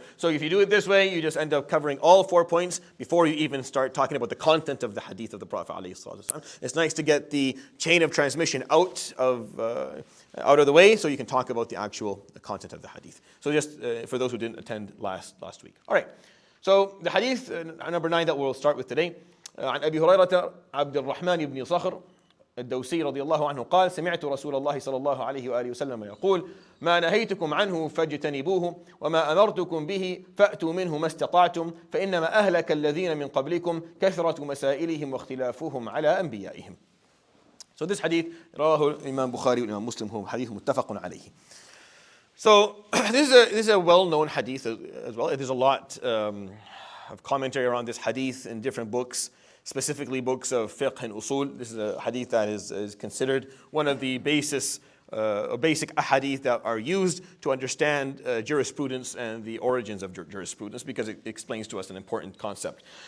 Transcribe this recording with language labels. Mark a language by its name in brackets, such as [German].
[English] So if you do it this way, you just end up covering all 4 points before you even start talking about the content of the hadith of the Prophet ﷺ. It's nice to get the chain of transmission out of the way, so you can talk about the actual content of the hadith. So just for those who didn't attend last week. All right, so the hadith number 9 that we'll start with today. [Arabic] عن أبي هريرة عبد الرحمن بن صخر الدوسي رضي الله عنه قال سمعت رسول الله صلى الله عليه وآله وسلم يقول ما نهيتكم عنه فاجتنبوه وما أمرتكم به فأتوا منه ما استطعتم فإنما أهلك الذين من قبلكم كثرة مسائلهم واختلافهم على أنبيائهم. [English] So this hadith [Arabic] رواه الإمام بخاري والإمام مسلم هو حديث متفق عليه. [English] So this is a well-known hadith as well. There's a lot of commentary around this hadith in different books, specifically books of fiqh and usul. This is a hadith that is considered one of the basic ahadith that are used to understand jurisprudence and the origins of jurisprudence, because it explains to us an important concept.